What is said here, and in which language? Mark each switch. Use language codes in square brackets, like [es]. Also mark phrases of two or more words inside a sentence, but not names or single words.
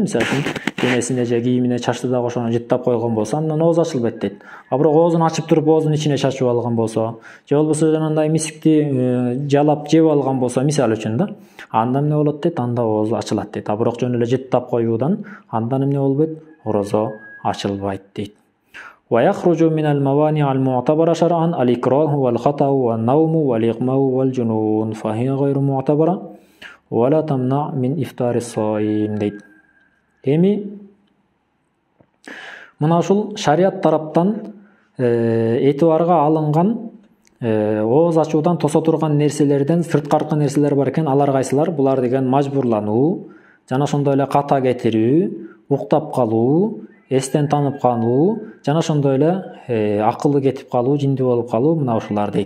[ky] Мисалы үчүн денесине же кийимине чачты дагы ошону жыттап койгон болсо, андан ооз ачылбайт дейт. А бирок оозун ачып туруп оозун ичине чачып алган болсо, же болбосо жанагындай мискти жалап жеп алган болсо, мисалы үчүн да, анда эмне болот дейт? Анда оозу ачылат дейт. А бирок жөн эле жыттап коюудан андан эмне болбойт? Орозо ачылбайт дейт. [ar] ويخرج من الموانع المعتبرة شرعا الإكراه والخطأ والنوم والإغماء والجنون فهي غير معتبرة ولا تمنع من إفطار الصائم дейт. [ky] Эми мына ушул шарият тараптан этибарга алынган ооз ачуудан тосо турган нерселерден сырткаркы нерселер бар экен. Алар кайсылар? Булар деген мажбурлануу, жана ошондой эле ката кетирүү, уктап калуу, эстен танып калуу, жана ошондой эле акылы кетип калуу, жиндүү болуп калуу, мына ушулар дейт.